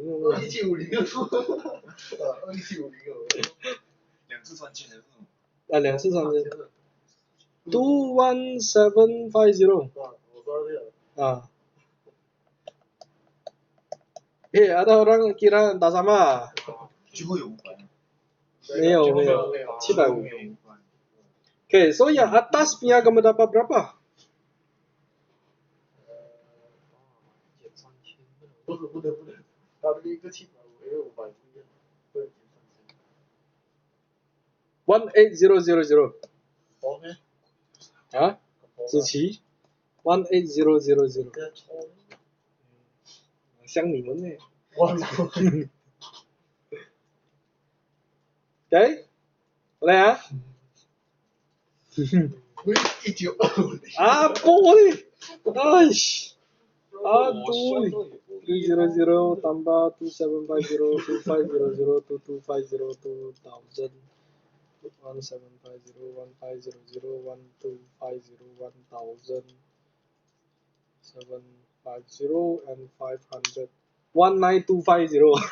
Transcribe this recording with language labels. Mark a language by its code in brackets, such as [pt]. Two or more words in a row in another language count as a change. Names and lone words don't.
[zh] 2750 两次3000的这种。啊，2次3000。21750 我说这个。 [ms] 啊。ada orang kira tak sama. [zh] 最后有500。没有 [ms] 750。Okay, so yang atas punya kamu dapat berapa? [zh] 不能，他的一个750，因为500不一样，不能减3000。 18000。好咩？啊？子琪 18000。像你们呢。我操 [en] Okay? [ms] Boleh ah? 1920。 Apa ni? Aish. Aduh. 300 tambah 2750 2500 2250 2000 1750 1500 1250 1000 750 and 500 19250.